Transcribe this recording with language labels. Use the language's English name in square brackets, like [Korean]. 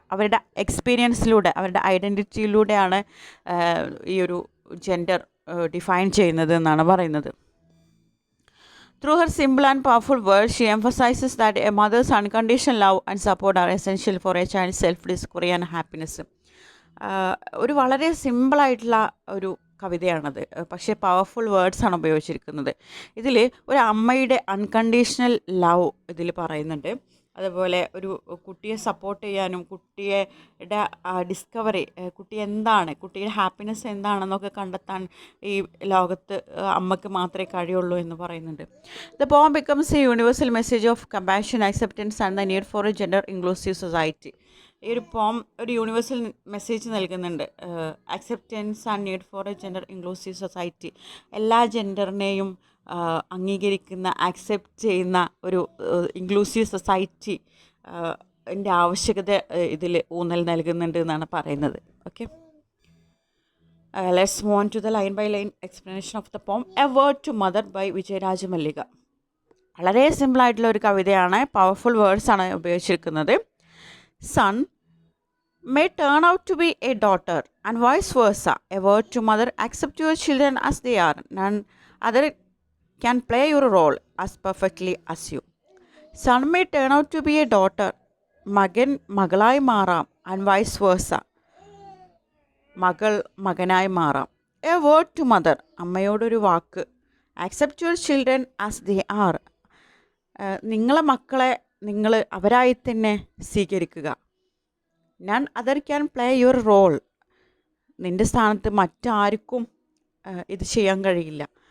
[Malayalam] അവരുടെ എക്സ്പീരിയൻസിലൂടെ, അവരുടെ ഐഡൻറ്റിറ്റിയിലൂടെയാണ് ഈ ഒരു ജെൻഡർ ഡിഫൈൻ ചെയ്യുന്നത് എന്നാണ് പറയുന്നത്. [English] Through her simple and powerful words, she emphasizes that a mother's unconditional love and support are essential for a child's self-discovery and happiness. [Malayalam] ഒരു വളരെ സിമ്പിളായിട്ടുള്ള ഒരു കവിതയാണത്, പക്ഷേ പവർഫുൾ വേർഡ്സാണ് ഉപയോഗിച്ചിരിക്കുന്നത്. ഇതിൽ ഒരു അമ്മയുടെ അൺകണ്ടീഷണൽ ലവ് ഇതിൽ പറയുന്നുണ്ട്. അതുപോലെ ഒരു കുട്ടിയെ സപ്പോർട്ട് ചെയ്യാനും കുട്ടിയുടെ ഡിസ്കവറി, കുട്ടി എന്താണ്, കുട്ടിയുടെ ഹാപ്പിനെസ് എന്താണെന്നൊക്കെ കണ്ടെത്താൻ ഈ ലോകത്ത് അമ്മയ്ക്ക് മാത്രമേ കഴിയുള്ളൂ എന്ന് പറയുന്നുണ്ട്. [English] The poem becomes a universal message of compassion, acceptance and the need for a gender inclusive society. [Malayalam] ഈ ഒരു പോം ഒരു യൂണിവേഴ്സൽ മെസ്സേജ് നൽകുന്നുണ്ട്. [English] acceptance and need for a gender inclusive society, [Malayalam] എല്ലാ ജെൻഡറിനെയും അംഗീകരിക്കുന്ന, ആക്സെപ്റ്റ് ചെയ്യുന്ന ഒരു ഇൻക്ലൂസീവ് സൊസൈറ്റി ൻ്റെ ആവശ്യകത ഇതിൽ ഊന്നൽ നൽകുന്നുണ്ട് എന്നാണ് പറയുന്നത്. [English] Okay, let's move on to the line by line explanation of the poem a word to mother by Vijaya Rajamallika. [Malayalam] വളരെ സിമ്പിളായിട്ടുള്ള ഒരു കവിതയാണ്, പവർഫുൾ വേർഡ്സാണ് ഉപയോഗിച്ചിരിക്കുന്നത്. [English] Son may turn out to be a daughter and vice versa. A word to mother, accept your children as they are. None other can play your role as perfectly as you. Son may turn out to be a daughter. [Malayalam] മകൻ മകളായി മാറാം. [English] and vice versa. [Malayalam] മകൾ മകനായി മാറാം. [English] a word to mother, [Malayalam] അമ്മയോടൊരു walk. [English] Accept your children as they are. [Malayalam] നിങ്ങളെ മക്കളെ നിങ്ങൾ അവരായി തന്നെ സ്വീകരിക്കുക. [English] None other can play your role. [Malayalam] നിൻ്റെ സ്ഥാനത്ത് മറ്റാർക്കും ഇത് ചെയ്യാൻ കഴിയില്ല.